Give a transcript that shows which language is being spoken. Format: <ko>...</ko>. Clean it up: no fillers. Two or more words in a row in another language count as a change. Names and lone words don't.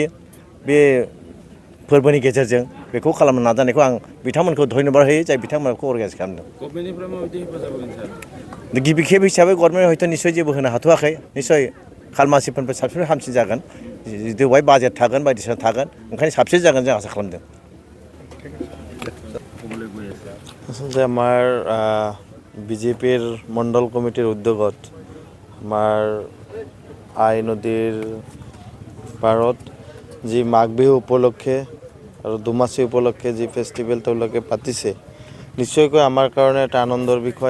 <brx>बे फोरबोनि गेजेरजों बेखौ खालामनो नाजानायखौ आं बिथांमोनखौ धन्यबाद होयो जाय बिथांमोनखौ अर्गानाइज खालामदों। गभर्नमेन्टनिफ्राय माबायदि हेफाजाब होगोन सार? गिबि खेब हिसाबै गभर्नमेन्ट हयथ' निस्सय जेबो होनो हाथ'वाखै। निस्सय खालमासिफोरनिफ्राय साबसिन हामसिन जागोन। जितु बेवहाय बाजेट थागोन बायदिसिना थागोन, ओंखायनो साबसिन जागोन जों आसा खालामदों।</brx> <as>আচলতে আমাৰ বিজেপিৰ মণ্ডল কমিটিৰ উদ্যোগত আমাৰ আই নদীৰ পাৰত যি মাঘ বিহু উপলক্ষে আৰু দুমাচি উপলক্ষে যি ফেষ্টিভেল তেওঁলোকে পাতিছে, নিশ্চয়কৈ আমাৰ কাৰণে এটা আনন্দৰ বিষয়।</as>